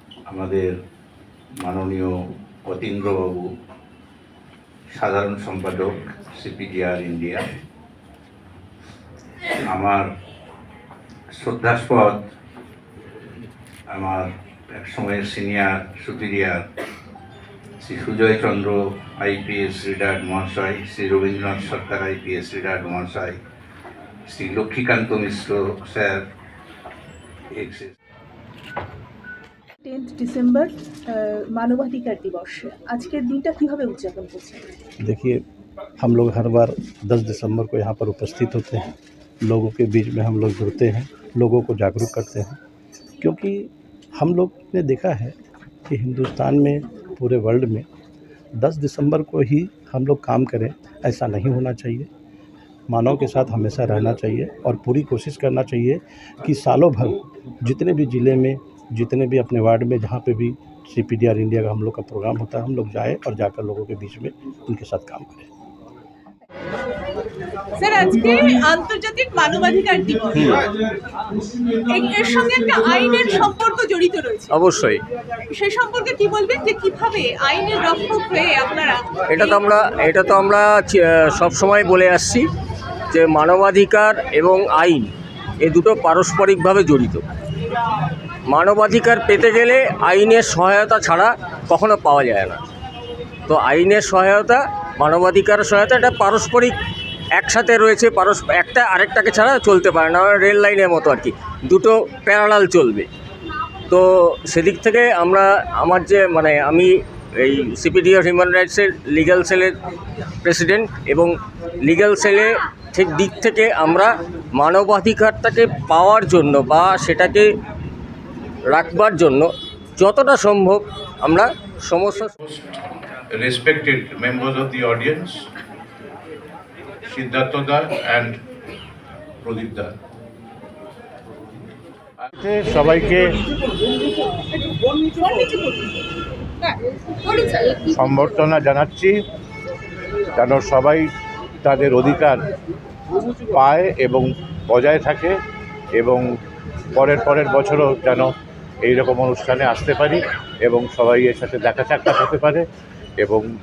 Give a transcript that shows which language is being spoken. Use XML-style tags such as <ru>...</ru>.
<bn>আমাদের মাননীয় অতীন্দ্রবাবু, সাধারণ সম্পাদক সিপিডিআর ইন্ডিয়া, আমার শ্রদ্ধাস্পদ আমার এক সময়ের সিনিয়র সুপিরিয়ার শ্রী সুজয় চন্দ্র আইপিএস রিটায়ার্ড মহাশয়, শ্রী রবীন্দ্রনাথ সরকার আইপিএস রিটায়ার্ড মহাশয়, শ্রী লক্ষ্মীকান্ত মিশ্র স্যার, 10 ডিসেম্বর</bn> <hi>मानवाधिकार दिवस,</hi> <bn>আজকের দিনটা কিভাবে উদযাপন করছেন?</bn> <hi>देखिए, हम लोग हर बार 10 दिसंबर को यहाँ पर उपस्थित होते हैं, लोगों के बीच में हम लोग जुड़ते हैं, लोगों को जागरूक करते हैं, क्योंकि हम लोग ने देखा है कि हिंदुस्तान में, पूरे वर्ल्ड में 10 दिसंबर को ही हम लोग काम करें, ऐसा नहीं होना चाहिए। मानव के साथ हमेशा रहना चाहिए और पूरी कोशिश करना चाहिए कि सालों भर जितने भी ज़िले में, जितने भी अपने वार्ड में, जहाँ पे भी सीपीडीआर इंडिया का हम लोग का प्रोग्राम होता है, हम लोग जाएं और जाकर लोगों के बीच में उनके साथ काम करें।</hi> <bn>স্যার, আজকে আন্তর্জাতিক মানবাধিকার দিবস, এর সঙ্গে একটা আইনের সম্পর্ক জড়িত রয়েছে। অবশ্যই সেই সম্পর্কে কি বলবেন, যে কিভাবে আইনের রক্ষক হয়ে আপনারা? এটা তো আমরা সব সময় বলে আসছি যে মানবাধিকার এবং আইন এই দুটো পারস্পরিকভাবে জড়িত। মানবাধিকার পেতে গেলে আইনের সহায়তা ছাড়া কখনো পাওয়া যায় না। তো আইনের সহায়তা, মানবাধিকার সহায়তা, এটা পারস্পরিক একসাথে রয়েছে, একটা আরেকটাকে ছাড়া চলতে পারে না। রেল লাইনের মতো আর কি, দুটো প্যারালাল চলবে। তো সেদিক থেকে আমরা আমার যে মানে আমি এই সিপিডিআর হিউম্যান রাইটসের লিগ্যাল সেলের প্রেসিডেন্ট, এবং লিগ্যাল সেলে ঠিক দিক থেকে আমরা মানবাধিকারটাকে পাওয়ার জন্য বা সেটাকে রাখবার জন্য যতটা সম্ভব আমরা সমস্যা</bn> <en>Respected members of the audience, Siddhartha Da and Pradip Da.</en> <bn>সবাইকে সম্বর্ধনা জানাচ্ছি, যেন সবাই তাদের অধিকার পায় এবং বজায় থাকে, এবং পরের বছরও যেন এইরকম অনুষ্ঠানে আসতে পারি এবং সবাই এর সাথে দেখা সাক্ষাৎ হতে পারে, এবং</bn>